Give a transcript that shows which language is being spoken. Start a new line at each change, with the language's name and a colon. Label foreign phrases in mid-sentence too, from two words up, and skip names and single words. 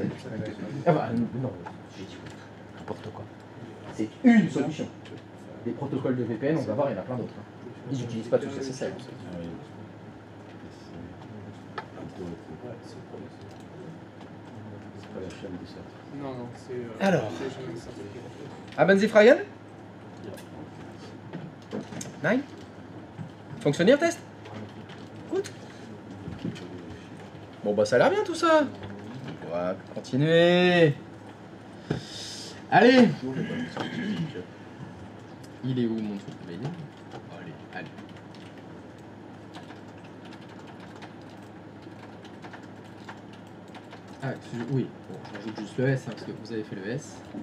French: Ah bah, non, j'ai dit n'importe quoi. C'est une solution. Des protocoles de VPN, on va voir, il y en a plein d'autres. Hein. Ils n'utilisent pas tous SSL. Non, c'est... Alors.
German: Haben Sie Fragen? Nein? Fonctionniert test? Gut.
French: Bon ça a l'air bien tout ça. On va continuer. Allez. Il est où mon truc? Allez. Ah, oui, bon, je rajoute juste le S, hein, parce que vous avez fait le S.